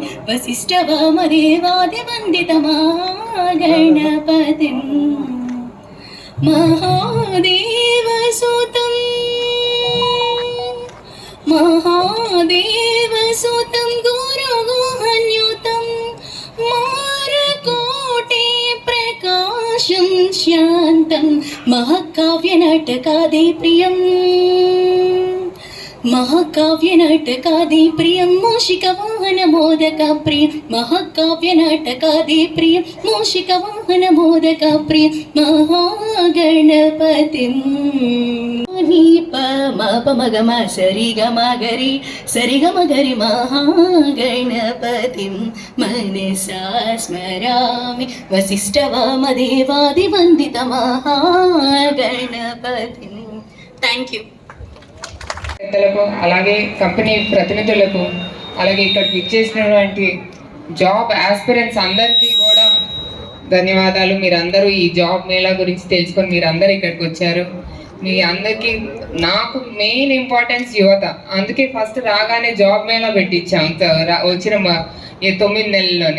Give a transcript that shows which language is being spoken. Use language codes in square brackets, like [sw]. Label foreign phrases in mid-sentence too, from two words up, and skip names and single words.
[sa] వసిష్ఠవామదేవాదివందిత మహాగణపతిం మహాదేవసుతం మహాదేవసుతం గురుగుహన్యుతం మారకోటి ప్రకాశం శాంతం మహాకావ్య నాటకాది ప్రియం महाकाव्य नाटकादि प्रियं मूषिक वाहन मोदक प्रिय महाकाव्य नाटकादि प्रिय मूषिक वाहन मोदक प्रिय महागणपतिं नीप माप मगम सरि गम गरि महागणपतिं मनसा स्मरामि वसिष्ठ वामदेवादिवन्दित महागणपतिं [en] thank you. [te] పెద్దలకు అలాగే కంపెనీ ప్రతినిధులకు అలాగే ఇక్కడికి ఇచ్చేసినటువంటి [en] job aspirants [te] అందరికీ కూడా ధన్యవాదాలు. మీరందరూ ఈ జాబ్ మేళా గురించి తెలుసుకొని మీరందరూ ఇక్కడికి వచ్చారు. మీ అందరికీ నాకు [en] main importance [te] యువత, అందుకే ఫస్ట్ రాగానే జాబ్ మేళా పెట్టించాం వచ్చిన 9 నెలల్లోనే.